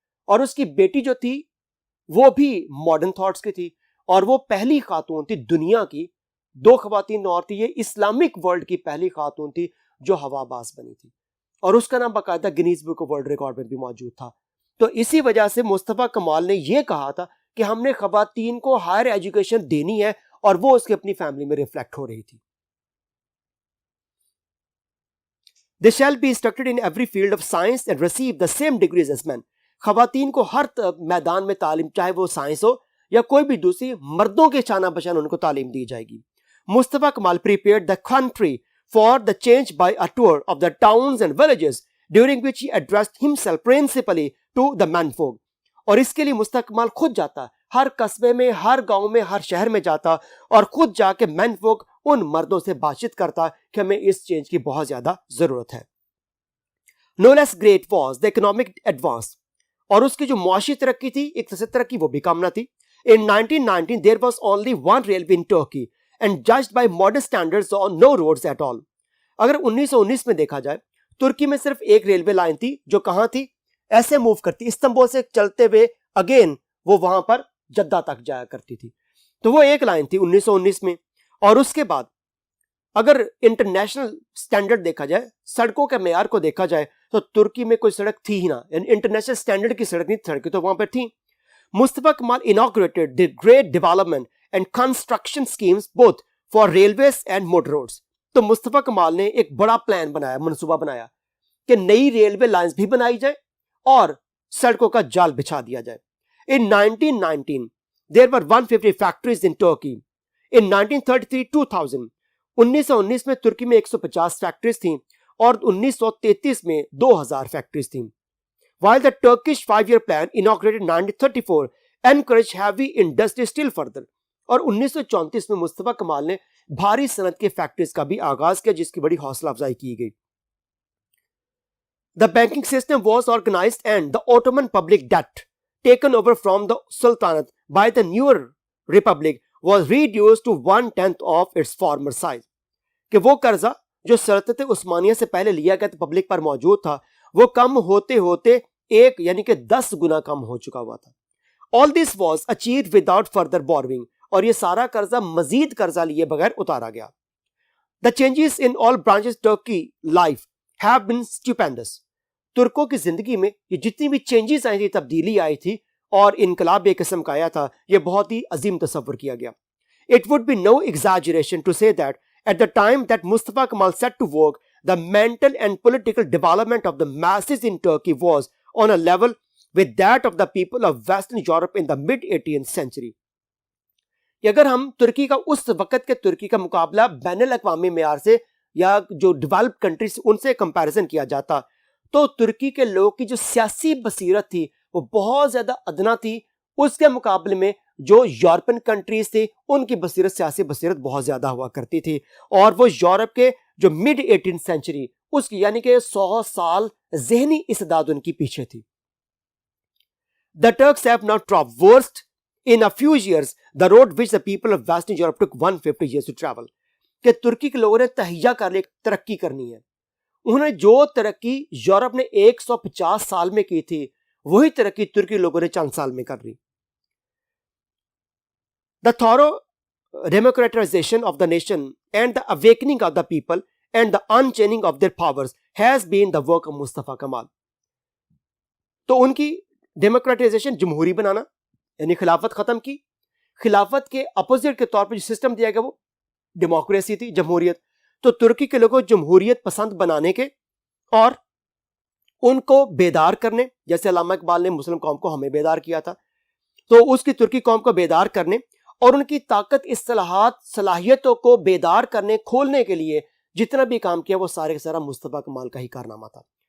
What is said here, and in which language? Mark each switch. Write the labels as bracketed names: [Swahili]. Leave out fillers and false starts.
[Urdu] اور اس کی بیٹی جو تھی وہ بھی ماڈرن تھاٹس کی تھی، اور وہ پہلی خاتون تھی دنیا کی، 2 خواتین اور تھی، یہ اسلامک ورلڈ کی پہلی خاتون تھی جو ہوا باز بنی تھی. اور اس کا نام باقاعدہ Guinness book of world record میں بھی موجود تھا. تو اسی وجہ سے مصطفیٰ کمال نے یہ کہا تھا کہ ہم نے خواتین کو ہائر ایجوکیشن دینی ہے، اور وہ اس کے اپنی فیملی میں ریفلیکٹ ہو رہی تھی. [English] They shall be instructed in every field of science and receive the same degrees as men. [Urdu] خواتین کو ہر میدان میں تعلیم، چاہے وہ سائنس ہو یا کوئی بھی دوسری، مردوں کے شانہ بشان ان کو تعلیم دی جائے گی. [English] Mustafa Kemal prepared the country for the change by a tour of the towns and villages, during which he addressed himself principally to the menfolk. [Urdu] اور اس کے لیے مصطفیٰ کمال خود جاتا، ہر قصبے میں، ہر گاؤں میں، ہر شہر میں جاتا، اور خود جا کے مین فوک ان مردوں سے بات چیت کرتا کہ ہمیں اس چینج کی بہت زیادہ ضرورت ہے. [English] No less great was the economic advance. [Urdu] اور اس کی جو معاشی ترقی تھی، اقتصادی ترقی، وہ بھی کم نہ تھی. [English] In 1919 there was only one railway in Turkey, and judged by modern standards on no roads at all. [Urdu] اگر 1919 میں دیکھا جائے ترکی میں صرف ایک ریلوے لائن تھی جو کہاں تھی, ایسے موو کرتی, استنبول سے چلتے ہوئے اگین وہ وہاں پر جدہ تک جایا کرتی تھی. تو وہ ایک لائن تھی 1919 میں. اور اس کے بعد اگر انٹرنیشنل سٹینڈرڈ دیکھا جائے, سڑکوں کے معیار کو دیکھا جائے, تو ترکی میں کوئی سڑک تھی ہی نہ, یعنی انٹرنیشنل سٹینڈرڈ کی سڑک نہیں, سڑکیں تو وہاں پر تھیں. [English] Mustafa Kemal inaugurated the great development and construction schemes both for railways and motor roads. [Urdu] تو مصطفیٰ کمال نے ایک بڑا پلان بنایا, منصوبہ بنایا کہ نئی ریلوے لائنز بھی بنائی جائے اور سڑکوں کا جال بچھا دیا جائے. [English] In 1919 there were 150 factories in Turkey. In 1933-2000 [Urdu] 1919 میں ترکی میں 150 فیکٹریز تھیں اور 1933 میں 2000 فیکٹریز تھیں. [English] While the Turkish 5-year plan inaugurated 1934 encouraged heavy industry still further. [Urdu] اور 1934 میں مصطفیٰ کمال نے بھاری صنعت کے فیکٹریز کا بھی آغاز کیا جس کی بڑی حوصلہ افزائی کی گئی. [English] The banking system was organized and the Ottoman public debt taken over from the Sultanate by the newer republic was reduced to 1/10 of its former size. [Urdu] کہ وہ قرضہ جو سلطنت عثمانیہ سے پہلے لیا گیا تھا پبلک پر موجود تھا وہ کم ہوتے ہوتے ایک یعنی کہ 10 گنا کم ہو چکا ہوا تھا. [English] All this was achieved without further borrowing. [Urdu] اور یہ سارا قرضہ مزید قرضہ لیے بغیر اتارا گیا. [English] The changes in all branches Turkey life have been stupendous. [Urdu] ترکوں کی زندگی میں یہ جتنی بھی چینجز آئی تھی, تبدیلی آئی تھی اور انقلاب ایک قسم کا آیا تھا, یہ بہت ہی عظیم تصور کیا گیا. [English] It would be no exaggeration to say that at the time that Mustafa Kemal set to work, the mental and political development of the masses in Turkey was on a level with that of the people of Western Europe in the mid-18th century. [Urdu] اگر ہم ترکی کا اس وقت کے ترکی کا مقابلہ بین الاقوامی معیار سے یا جو ڈیولپ کنٹریز ان سے کمپیریزن کیا جاتا تو ترکی کے لوگوں کی جو سیاسی بصیرت تھی وہ بہت زیادہ ادنا تھی اس کے مقابلے میں جو یورپین کنٹریز تھی ان کی بصیرت, سیاسی بصیرت بہت زیادہ ہوا کرتی تھی. اور وہ یورپ کے جو مڈ 18 سینچری اس کی یعنی کہ 100 سال ذہنی استعداد ان کی پیچھے تھی. [English] The Turks have now traversed in a few years the road which the people of Western Europe took 150 years to travel. [Urdu] کہ ترکی کے لوگوں نے تہیہ کر لی ترقی کرنی ہے. انہوں نے جو ترقی یورپ نے 150 سال میں کی تھی وہی ترقی ترکی لوگوں نے چند سال میں کر لی. [English] The thorough democratization of the nation and the awakening of the people and the unchaining of their powers has been the work of Mustafa Kemal. [Urdu] تو ان کی ڈیموکریٹائزیشن, جمہوری بنانا یعنی خلافت ختم کی. خلافت کے اپوزٹ کے طور پر جو سسٹم دیا گیا وہ ڈیموکریسی تھی, جمہوریت. تو ترکی کے لوگوں جمہوریت پسند بنانے کے اور ان کو بیدار کرنے, جیسے علامہ اقبال نے مسلم قوم کو ہمیں بیدار کیا تھا, تو اس کی ترکی قوم کو بیدار کرنے اور ان کی طاقت, اصطلاحات, صلاحیتوں کو بیدار کرنے, کھولنے کے لیے جتنا بھی کام کیا وہ سارے کا سارا مصطفیٰ کمال کا ہی کارنامہ تھا.